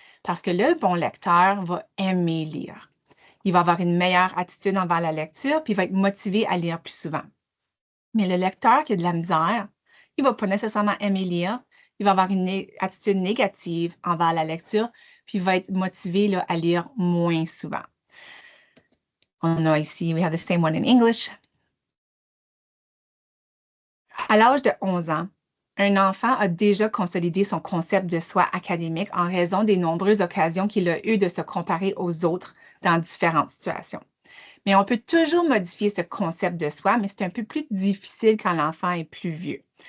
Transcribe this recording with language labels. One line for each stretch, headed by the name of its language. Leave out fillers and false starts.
French: Parce que le bon lecteur va aimer lire. Il va avoir une meilleure attitude envers la lecture, puis il va être motivé à lire plus souvent. Mais le lecteur qui a de la misère, il ne va pas nécessairement aimer lire, il va avoir une attitude négative envers la lecture, puis il va être motivé là, à lire moins souvent. On a ici,
English: we have the same one in English.
French: À l'âge de 11 ans, un enfant a déjà consolidé son concept de soi académique en raison des nombreuses occasions qu'il a eues de se comparer aux autres dans différentes situations. Mais on peut toujours modifier ce concept de soi, mais c'est un peu plus difficile quand l'enfant est plus vieux.